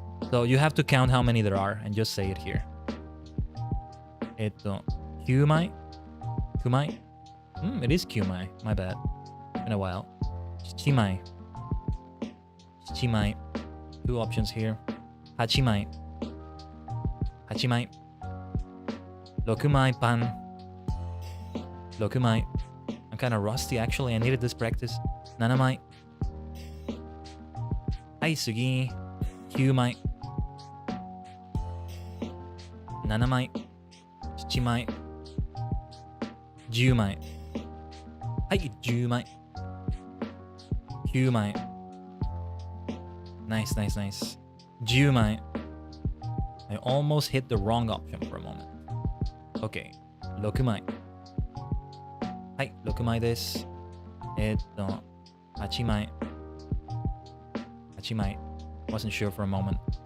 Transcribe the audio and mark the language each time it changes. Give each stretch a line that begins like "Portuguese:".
English: So you have to count how many there are and just say it here.
Japanese: 9枚 ?9 枚
English: it is
Japanese: 9枚.
English: My bad. In a while.
Japanese: 7枚 7枚
English: Two options here.
Japanese: 8枚 8枚 6枚パン 6枚
English: I'm kind of rusty actually. I needed this practice.
Japanese: 7枚はい次9枚7枚7枚10枚はい10枚9枚
English: Nice, nice, nice.
Japanese: 10枚
English: I almost hit the wrong option for a moment. Okay.
Japanese: 6枚はい、6枚です。 8枚 8枚
English: Wasn't sure for a moment.